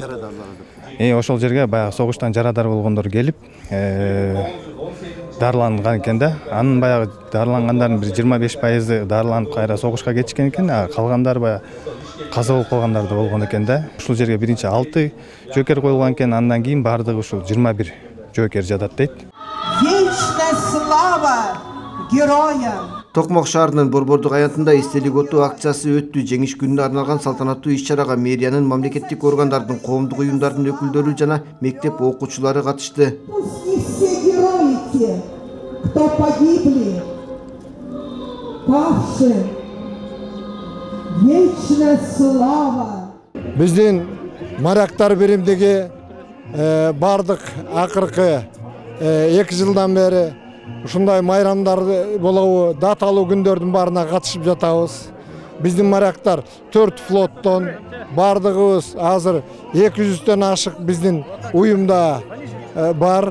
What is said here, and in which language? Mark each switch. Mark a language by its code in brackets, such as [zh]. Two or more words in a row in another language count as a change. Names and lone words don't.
[ky] Ошол жерге баягы согуштан жарадар болгондор келип, дарыланган экен да. Анын баягы дарылангандардын бир 25% дарыланып кайра согушка кетишкен экен. Калгандары баягы каза болуп калгандар да болгон экен да. Ушул жерге биринчи 6 жоокер коюлган экен, андан кийин бардыгы ушул 21 жоокер жатат дейт. [ru] Вечная слава героям! [ky] Токмок шаарынын Борбордук аянтында эстелик оту акциясы өттү. Жеңиш күнүнө арналган салтанаттуу иш-чарага мэриянын, мамлекеттик органдардын, коомдук уюмдардын өкүлдөрү жана мектеп окуучулары катышты. [ru] Пусть все герои те, кто погибли, павшие, вечная слава. [ky] Биздин моряктар биримдиги бардык акыркы 2 жылдан бери ушундай майрамдар болобу, даталуу күндөрдүн баарына катышып жатабыз. Биздин моряктар 4 флоттон бардыгыбыз азыр 200дөн ашык биздин уюмда бар.